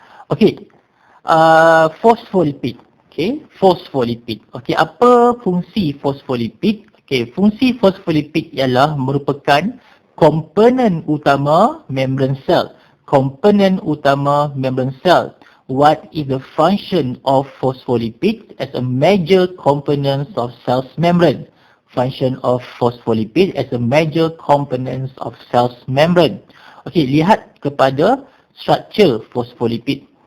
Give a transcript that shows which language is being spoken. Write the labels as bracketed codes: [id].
[en] Okay, phospholipid. Okay, phospholipid. [ms] Okay, apa fungsi phospholipid? Okay, fungsi phospholipid ialah merupakan komponen utama membran sel. Komponen utama membran sel. [en] What is the function of phospholipid as a major component of cell's membrane? Function of phospholipid as a major component of cell's membrane. [ms] Okay, lihat kepada struktur phospholipid.